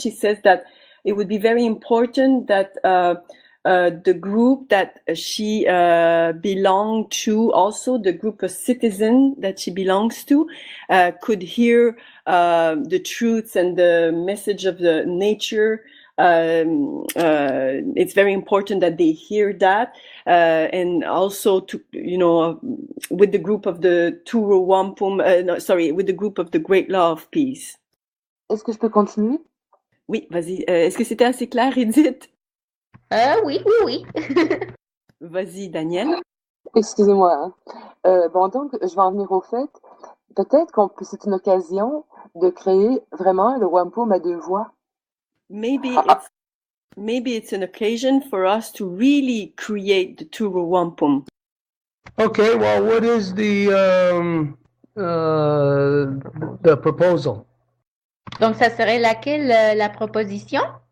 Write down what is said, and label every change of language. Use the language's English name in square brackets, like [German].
[English] She says that it would be very important that the group that she belonged to, also the group of citizens that she belongs to, could hear the truths and the message of the nature. It's very important that they hear that, and also to, with the group of the Wampum, with the group of the Great Law of Peace. [French] Est-ce que je peux continuer? Oui, vas-y. Est-ce que c'était assez clair, Edith? Oui. Vas-y, Daniel. Excusez-moi, hein. Bon, donc, je vais en venir au fait. Peut-être c'est une occasion de créer vraiment le Wampum à deux voix. [English] Maybe it's an occasion for us to really create the Turu Wampum. Okay, well, what is the proposal? [French] Donc, ça serait laquelle la proposition?